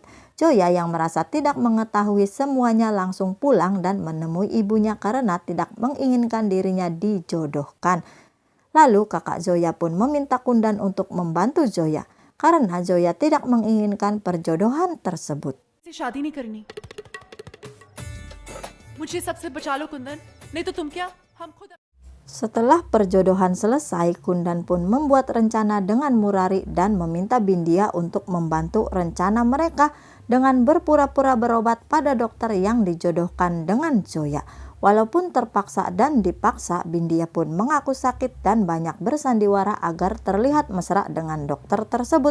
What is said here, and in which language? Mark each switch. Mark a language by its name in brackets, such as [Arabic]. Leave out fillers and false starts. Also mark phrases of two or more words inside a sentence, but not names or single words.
[Indonesian] Zoya yang merasa tidak mengetahui semuanya langsung pulang dan menemui ibunya karena tidak menginginkan dirinya dijodohkan. Lalu kakak Zoya pun meminta Kundan untuk membantu Zoya karena Zoya tidak menginginkan perjodohan tersebut. [Hindi] शादी नहीं करनी मुझे सबसे बचा लो कुंदन नहीं तो तुम क्या हम खुद [Indonesian] Setelah perjodohan selesai, Kundan pun membuat rencana dengan Murari dan meminta Bindia untuk membantu rencana mereka dengan berpura-pura berobat pada dokter yang dijodohkan dengan Zoya. Walaupun terpaksa dan dipaksa, Bindia pun mengaku sakit dan banyak bersandiwara agar terlihat mesra dengan dokter tersebut.